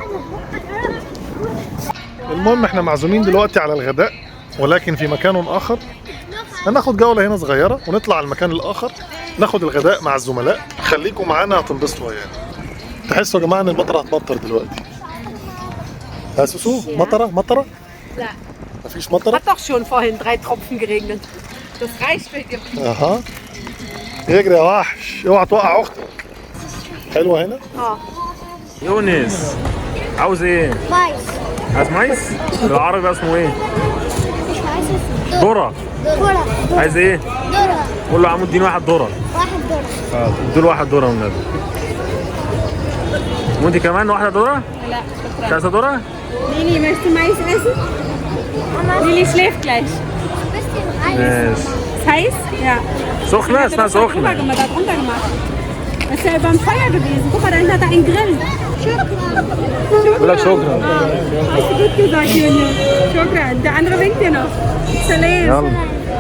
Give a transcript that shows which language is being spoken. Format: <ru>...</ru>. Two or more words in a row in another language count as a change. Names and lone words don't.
<ar>المهم احنا معزومين دلوقتي على الغداء ولكن في مكان آخر. هناخد جولة هنا صغيرة ونطلع على المكان الآخر ناخد الغداء مع الزملاء. خليكم معانا هتنبسطوا ويانا. تحسوا يا جماعة ان المطرة هتمطر دلوقتي. ها سوسو مطرة مطرة؟ لا. مفيش مطرة؟</ar> <de>Hat doch schon vorhin 3 Tropfen geregnet. Das reicht für dir.</de> <ar>اها. اجري يا وحش، اوعى توقع اختك. حلوة هنا؟ يونس عاوز ايه؟ مايس. عايز مايس؟ بالعربي اسمه ايه؟ مش عايز ذرة. ذرة. عايز ايه؟ ذرة. قول له عمود اديني واحد ذرة. واحد ذرة. اديله واحد ذرة والنبي. وانت كمان واحدة ذرة؟ لا مش عايزة ذرة؟</ar> <de>Lili, möchtest du Mais essen? Lili schläft gleich. bisschen heiß.</de> <ar>ماشي.</ar> <de>Ist heiß? Ja.</de> <ar>سخنة</ar> <de>Da</de> <ar>اسمها</ar> <de>drunter</de> <ar>سخنة.</ar> <de>gemacht, da drunter gemacht. Das ist ja beim Feuer gewesen. Guck mal, da hinten hat er einen Grill.</de> <ar>بقول لك شكرا.</ar> <de>Hast du gut gesagt, Junge. Schokran. Der andere winkt dir noch. Salam.</de> <ar>يلا.</ar>